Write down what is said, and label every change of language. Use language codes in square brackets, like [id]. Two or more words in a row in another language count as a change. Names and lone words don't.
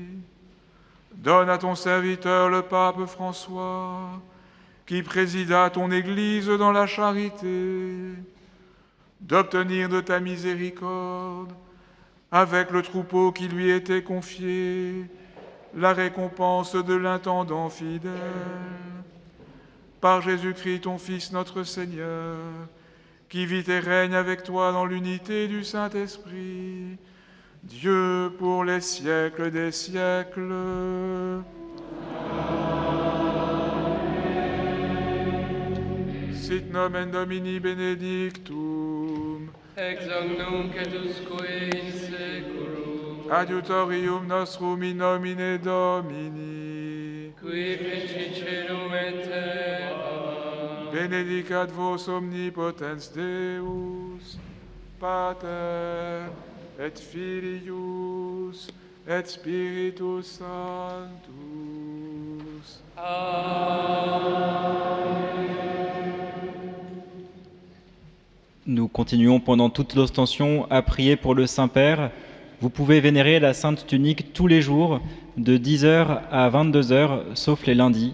[fr] Donne à ton serviteur le pape François, qui présida ton Église dans la charité, d'obtenir de ta miséricorde, avec le troupeau qui lui était confié, la récompense de l'intendant fidèle. Par Jésus-Christ, ton Fils, notre Seigneur, qui vit et règne avec toi dans l'unité du Saint-Esprit, Dieu pour les siècles des siècles. [la] Sit nomen Domini benedictum, ex hoc nunc et usque in seculum, adiutorium nostrum in nomine Domini, qui feci celum et terra, benedicat vos omnipotens Deus, Pater, et Filius, et Spiritus Sanctus. [fr] Nous continuons pendant toute l'ostension à prier pour le Saint-Père. Vous pouvez vénérer la Sainte Tunique tous les jours, de 10h à 22h, sauf les lundis.